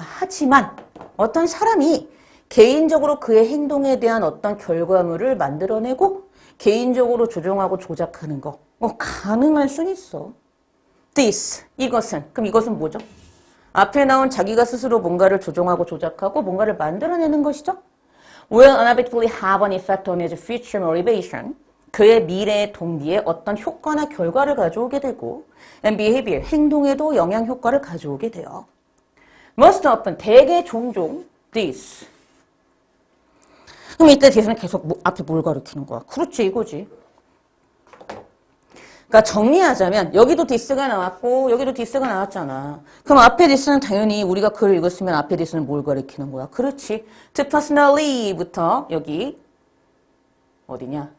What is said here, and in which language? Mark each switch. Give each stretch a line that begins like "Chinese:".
Korean: 하지만 어떤 사람이 개인적으로 그의 행동에 대한 어떤 결과물을 만들어내고 개인적으로 조종하고 조작하는 거 가능할 순 있어.
English: This,
Korean: 이것은. 그럼 이것은 뭐죠? 앞에 나온 자기가 스스로 뭔가를 조종하고 조작하고 뭔가를 만들어내는 것이죠.
English: Will inevitably have an effect on his future motivation.
Korean: 그의 미래의 동기에 어떤 효과나 결과를 가져오게 되고
English: and behavior,
Korean: 행동에도 영향 효과를 가져오게 돼요.
English: Most often,
Korean: 대개 종종 this. 그럼 이때 this는 계속 앞에 뭘 가리키는 거야? 그렇지, 이거지. 그러니까 정리하자면 여기도 this가 나왔고 여기도 this가 나왔잖아. 그럼 앞에 this는 당연히 우리가 글을 읽었으면 앞에 this는 뭘 가리키는 거야? 그렇지.
English: To personally
Korean: 부터 여기 어디냐?